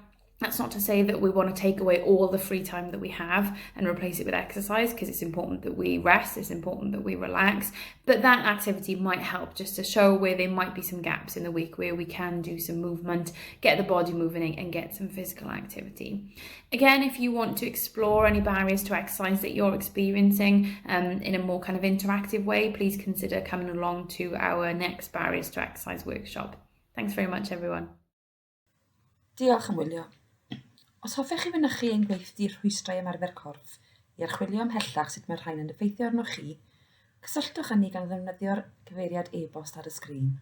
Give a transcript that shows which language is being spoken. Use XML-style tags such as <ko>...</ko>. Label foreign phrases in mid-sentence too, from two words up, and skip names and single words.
<en>Now, That's not to say that we want to take away all the free time that we have and replace it with exercise, because it's important that we rest, it's important that we relax, but that activity might help just to show where there might be some gaps in the week where we can do some movement, get the body moving and get some physical activity. Again, if you want to explore any barriers to exercise that you're experiencing in a more kind of interactive way, please consider coming along to our next Barriers to Exercise workshop. Thanks very much, everyone.</en> <cy>Diolch am wylio. Os hoffech chi fynychu ein gweithdi rhwystrau ymarfer corff i archwilio ymhellach sut mae'r rhain yn effeithio arnoch chi, cysylltwch â ni gan ddefnyddio'r cyfeiriad e-bost ar y sgrin.</cy>